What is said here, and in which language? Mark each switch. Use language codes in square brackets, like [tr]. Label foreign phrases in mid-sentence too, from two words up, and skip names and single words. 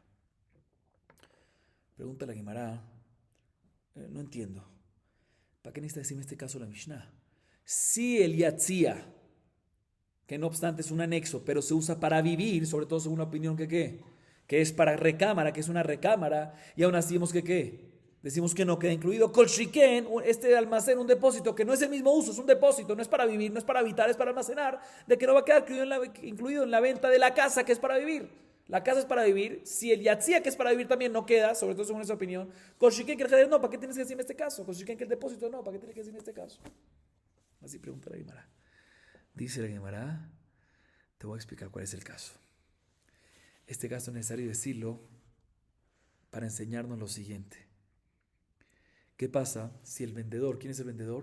[es] Pregunta la Guimará, no entiendo. ¿Para qué necesita decirme este caso la Mishnah? Si el yatzia, que no obstante es un anexo, pero se usa para vivir, sobre todo según la opinión que es para recámara, que es una recámara, y aún así decimos que ¿qué? Decimos que no queda incluido. [arc] כל שכן, [es] este almacén, un depósito, que no es el mismo uso, es un depósito, no es para vivir, no es para habitar, es para almacenar, de que no va a quedar incluido en la venta de la casa, que es para vivir. La casa es para vivir. Si el yatzia, que es para vivir, también no queda, sobre todo según esa opinión. [arc] כל שכן, [es] que el heder no, ¿para qué tienes que decirme este caso? [arc] כל שכן, [es] que el depósito no, ¿para qué tienes que decirme este caso? Así pregunta la Guimará. Dice la Guimará, te voy a explicar cuál es el caso. Este caso es necesario decirlo para enseñarnos lo siguiente. ¿Qué pasa si el vendedor, quién es el vendedor?